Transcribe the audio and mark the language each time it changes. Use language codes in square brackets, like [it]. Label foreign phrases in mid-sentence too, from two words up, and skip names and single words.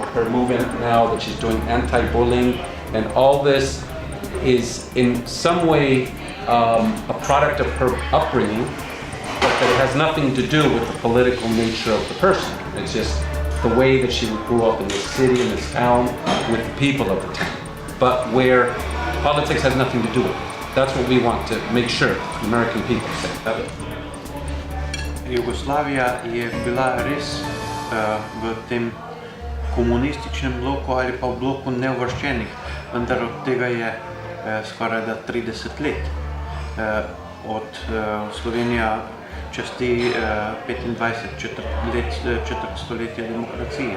[en] Her movement now that she's doing anti-bullying, and all this is in some way a product of her upbringing, but that it has nothing to do with the political nature of the person. It's just the way that she grew up in this city, in this town, with the people of the town, but where politics has nothing to do with it. That's what we want to make sure the American people say. [sl] Jugoslavija je bila res v tem komunističnem bloku ali pa v bloku neuvrščenih, vendar od tega je skoraj da 30 let. Od Slovenija časti 25 četrt stoletja demokracije.